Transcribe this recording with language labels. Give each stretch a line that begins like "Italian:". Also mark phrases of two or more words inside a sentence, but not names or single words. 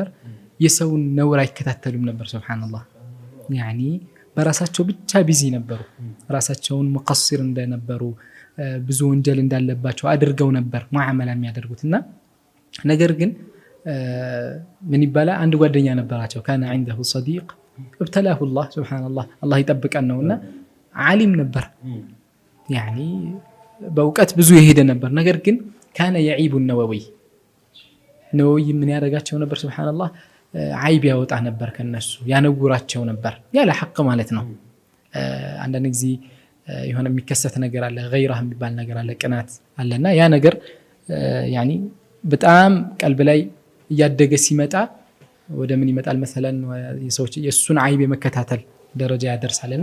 Amharic: የሰውን ነውር አይከታተሉም ነበር። ሱብሃንአላህ ያኒ በራሳቸው ብቻ ቢዚ ነበሩ። ራሳቸውን ሙቀሲር እንደነበሩ ብዙ ወንጀል እንዳለባቸው አድርገው ነበር ሙዓመላ የሚያደርጉትና ነገር ግን ምን ይባላል አንድ ጓደኛ ነበራቸው። ካነ
Arabic: عنده صديق ابتلاه الله
Amharic: ሱብሃንአላህ አላህ ይጠብቀን ነውና ዓሊም ነበር። ያኒ በእውቀት ብዙ የሄደ ነበር። ነገር ግን ካነ
Arabic: يعيب النووي
Amharic: ነወዊ ምን ያደርጋቸው ነበር? ሱብሃንአላህ አይብ ያወጣ ነበር ከነሱ ያነውራቸው ነበር ያለ ሐቅ ማለት ነው። አንዳንድ ጊዜ የሆነ የሚከሰት ነገር አለ፣ ገይራህ የሚባል ነገር አለ፣ ቅናት አለና ያ ነገር ያኒ በጣም ቀልብ ላይ እያደገ ሲመጣ ወደ ምን ይመጣል መሰለን የሰዎች የሱን አይብ የመከታተል ደረጃ ያደርሳልና